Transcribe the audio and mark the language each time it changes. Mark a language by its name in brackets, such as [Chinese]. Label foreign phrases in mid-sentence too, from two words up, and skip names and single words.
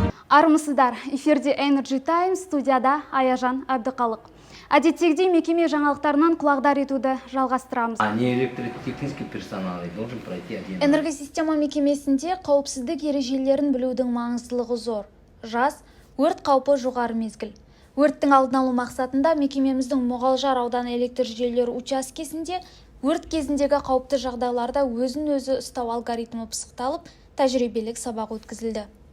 [Kazakh] Армысыздар, эфирде Energy Time, студияда Аяжан Абдықалық. Әдеттегідей мекеме жаңалықтарынан құлағдар етуді жалғастырамыз. [Russian] Технический персонал должен пройти один. [Kazakh] Энергосистема мекемесінде қауіпсіздік ережелерін білудің маңыздылығы зор. Жаз, өрт қаупі жоғары мезгіл. Өрттің алдын алу мақсатында мекемеміздің Мұғалжар ауданы электр жүйелері учаскесінде өрт кезіндегі қауіпті жағдайларда өзін-өзі ұстау алгоритмі пысықталып, тәжірибелік сабақ өткізілді.